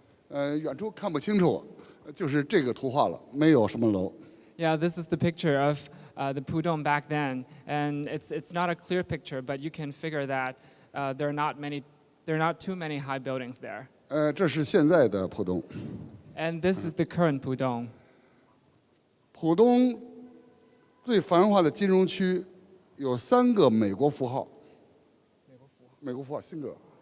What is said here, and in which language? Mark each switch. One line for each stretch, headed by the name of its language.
Chinese: 远处看不清楚，就是这个图画了，没有什么楼。
English: Yeah, this is the picture of the Pudong back then, and it's not a clear picture, but you can figure that there are not too many high buildings there.
Chinese: 这是现在的浦东。
English: And this is the current Pudong.
Chinese: 浦东最繁华的金融区有3个美国符号。美国符号，signal。